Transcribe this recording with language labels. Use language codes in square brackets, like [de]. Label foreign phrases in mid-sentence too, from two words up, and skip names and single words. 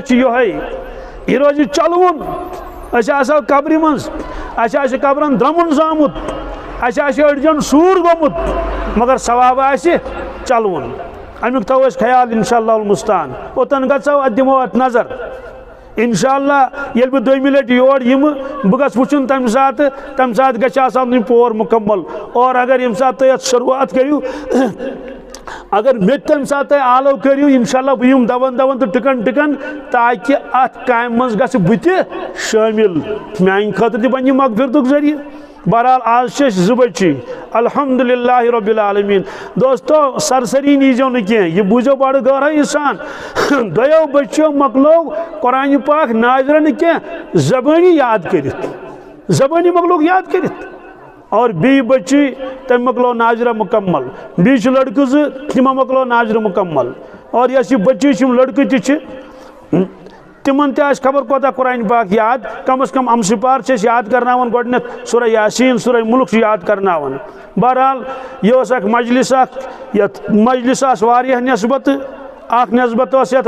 [ks] چھُ یِہوے یہِ روزِ چلوُن أسۍ آسو قبرِ منٛز اَسہِ آسہِ قبرن درٛمُن زامُت اَسہِ آسہِ أڑجن سوٗر گوٚمُت مگر ثواب آسہِ چلوُن امیُک تھاوو أسۍ خیال [ar] انشاء اللہ المستعان [ks] اوٚتن گژھو اتھ دِمو اتھ نظر [ar] انشاء اللہ [ks] ییٚلہِ بہٕ 2مہِ لٹہِ یور یِمہٕ بہٕ گژھٕ وٕچھُن تمہِ ساتہٕ گژھِ آسُن یہِ پور مُکمل اور اگر ییٚمہِ ساتہٕ تُہۍ اتھ شروعات کٔرِو اگر مےٚ تہِ تمہِ ساتہٕ تُہۍ آلو کٔرِو [ar] انشاء اللہ [ks] بہٕ یِمہٕ دون تہٕ ٹِکن تاکہِ اتھ کامہِ منٛز گژھٕ بہٕ تہِ شٲمِل میانہِ خٲطرٕ تہِ بنہِ یہِ مغفرتُک ذٔریعہٕ بہرحال آز چھِ أسۍ 2 بچی [ar] الحمدللہ رب العالمین [ks] دوستو سرسری نیٖزیو نہٕ کینٛہہ یہِ بوٗزِو بڑٕ غٲرٲیی سان 2 بچیو مۄکلو قرآن پاک ناظرہ نہٕ کینٛہہ زبٲنی یاد کٔرِتھ زبٲنی مۄکلوکھ یاد کٔرِتھ اور بیٚیہِ بچی تٔمۍ مۄکلو ناظرہ مُکمل بیٚیہِ چھِ لڑکہٕ 2 تِمو مۄکلو ناظرہ مُکمل اور یۄس یہِ بچی چھِ یِم لڑکہٕ تہِ چھِ تمن تہ خبر کوتاہ قرآن پاک یاد کم از کم امسپار یاد کرناون گۄڈنیتھ سورہ یاسین سورہ ملک یاد کرناون بہرحال یہ اخ مجلس یت مجلس واریاہ نسبت اخ نسبت یت